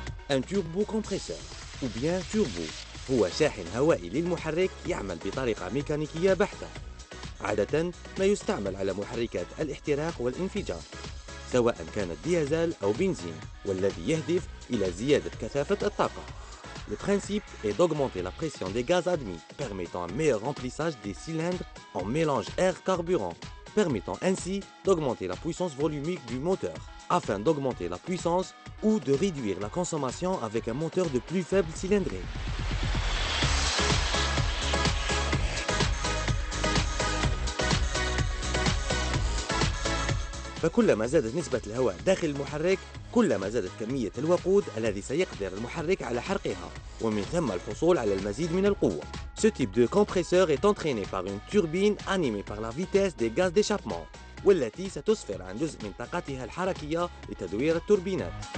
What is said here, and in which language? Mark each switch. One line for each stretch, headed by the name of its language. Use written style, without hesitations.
French: Un turbo compresseur ou bien turbo
Arabic: هو شاحن هوائي للمحرك يعمل بطريقة ميكانيكية بحتة، عادة ما يستعمل على محركات الاحتراق والانفجار، سواء كانت ديزل أو بنزين، والذي يهدف إلى زيادة كثافة الطاقة.
French: Le principe est d'augmenter la pression des gaz admis, permettant un meilleur remplissage des cylindres en mélange air-carburant, permettant ainsi d'augmenter la puissance volumique du moteur, afin d'augmenter la puissance ou de réduire la consommation avec un moteur de plus faible cylindrée.
Arabic: فكلما زادت نسبة الهواء داخل المحرك، كلما زادت كمية الوقود الذي سيقدر المحرك على حرقها، ومن ثم الحصول على المزيد من القوة.
French: Ce type de compresseur est entraîné par une turbine animée par la vitesse des gaz d'échappement،
Arabic: والتي ستسفر عن جزء من طاقتها الحركية لتدوير التوربينات.